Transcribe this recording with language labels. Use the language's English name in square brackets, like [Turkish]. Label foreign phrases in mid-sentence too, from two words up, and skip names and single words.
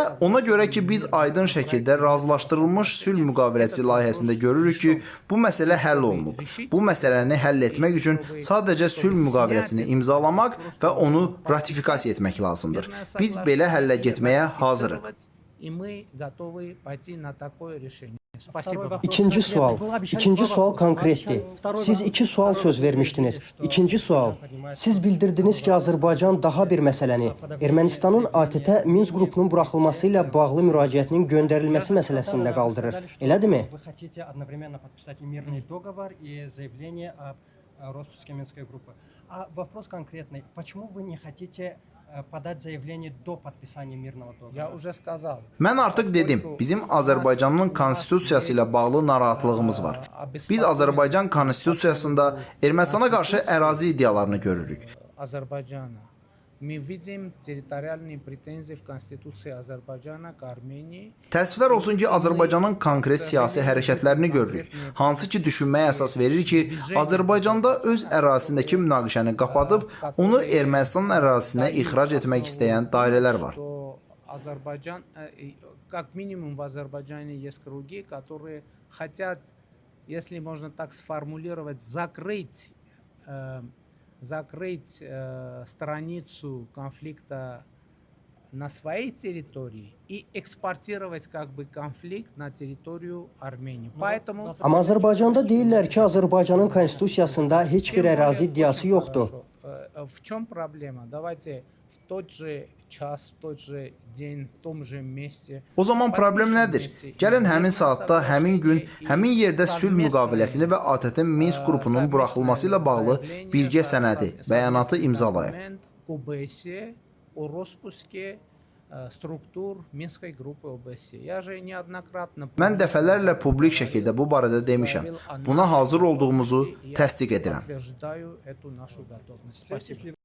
[Azerbaijani] Ona görə ki, biz aydın şəkildə razılaşdırılmış sülh müqaviləsi layihəsində görürük ki, bu məsələ həll olunub. Bu məsələni həll etmək üçün sadəcə sülh müqaviləsini imzalamaq və onu ratifikasiya etmək lazımdır. Biz belə həllə getməyə hazırıq. [Russian] И мы готовы пойти на такое решение. Спасибо. [Azerbaijani] İkinci sual konkretdir. Siz 2 sual söz vermişdiniz. İkinci sual. Siz bildirdiniz ki, Azərbaycan daha bir məsələni, Ermənistanın ATƏT Minsk qrupunun buraxılması ilə bağlı müraciətinin göndərilməsi məsələsində qaldırır. Elədirmi? [Russian] Вы хотите одновременно подписать и мирный договор, и заявление о распуске Минской группы. А вопрос конкретный. Почему вы не хотите подать заявление до подписания мирного договора? Я уже сказал. [Azerbaijani] Mən artıq dedim, bizim Azərbaycanın konstitusiyası ilə bağlı narahatlığımız var. Biz Azərbaycan konstitusiyasında Ermənistana qarşı ərazi iddialarını görürük. [Russian] Азербайджана. Мы видим территориальные претензии в Конституции Азербайджана к Армении. [Azerbaijani] Təəssüflər olsun ki, Azərbaycanın konkret siyasi hərəkətlərini görürük. Hansı ki, düşünməyə əsas verir ki, Azərbaycanda öz ərazisindəki münaqişəni qapadıb, onu Ermənistan ərazisinə ixrac etmək istəyən dairələr var. [Russian] Азербайджан, как минимум в Азербайджане есть круги, которые хотят, если можно так сформулировать, закрыть страницу конфликта на своей территории и экспортировать как бы конфликт на территорию Армении. Поэтому... [Azerbaijani] Amma Azərbaycanda deyirlər ki, Azərbaycanın konstitusiyasında heç bir ərazi iddiası yoxdur. [Russian] В чем проблема? Давайте в тот же час, в тот же день, в том же месте. [Azerbaijani] O zaman problem nədir? Gəlin həmin saatda, həmin gün, həmin yerdə sülh müqaviləsini və ATƏT Minsk qrupunun buraxılması ilə bağlı birgə sənədi, bəyanatı imzalayaq. [Russian] О распуске структур Минской группы ОБСЕ. Я же неоднократно... [Azerbaijani] Mən dəfələrlə publik şəkildə bu barədə demişəm. Buna hazır olduğumuzu təsdiq edirəm. [Russian] Подтверждаю эту нашу готовность. Спасибо.